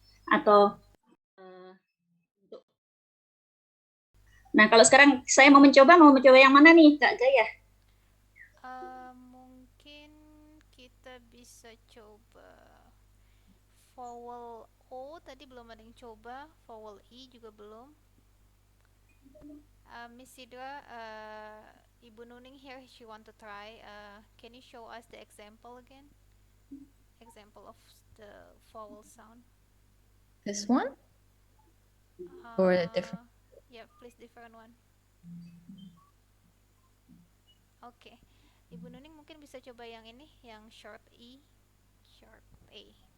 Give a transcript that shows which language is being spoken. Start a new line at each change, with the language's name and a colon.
Indonesian: Atau nah kalau sekarang saya mau mencoba yang mana nih Kak Gaya? Mungkin kita bisa coba vowel O, tadi belum ada yang coba. Vowel I juga belum.
English: Miss Sidra, Ibu Nuning here, she want to try. Can you show us the example again? Example of the vowel sound. This one? Or a different? Yeah, please different one.
Indonesian: Oke. Ibu Nuning mungkin bisa coba yang ini, yang short E, short A.